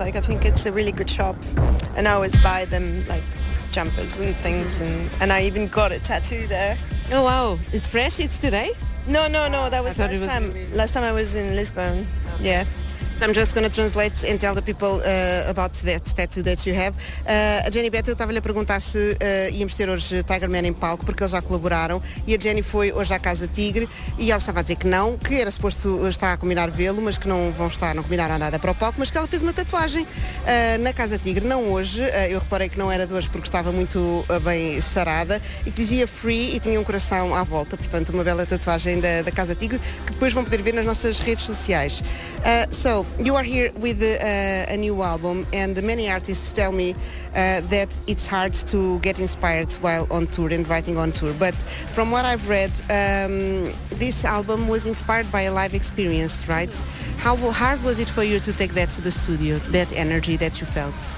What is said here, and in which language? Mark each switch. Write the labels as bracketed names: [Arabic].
[English] Like, I think it's a really good shop. And I always buy them, like, jumpers and things. And I even got a tattoo there. Oh wow, it's fresh, it's today? No, that was last time I was in Lisbon, okay. Yeah. So I'm just going to translate and tell the people about that tattoo that you have. [Portuguese] A Jenny Beth, eu estava-lhe a perguntar se íamos ter hoje Tiger Man em palco, porque eles já colaboraram, e a Jenny foi hoje à Casa Tigre, e ela estava a dizer que não, que era suposto estar a combinar vê-lo, mas que não combinaram nada para o palco, mas que ela fez uma tatuagem na Casa Tigre, não hoje. Eu reparei que não era de hoje porque estava muito bem sarada, e que dizia free e tinha um coração à volta, portanto uma bela tatuagem da Casa Tigre, que depois vão poder ver nas nossas redes sociais. [English] So, you are here with a new album, and many artists tell me that it's hard to get inspired while on tour and writing on tour. But from what I've read, this album was inspired by a live experience, right? How hard was it for you to take that to the studio, that energy that you felt?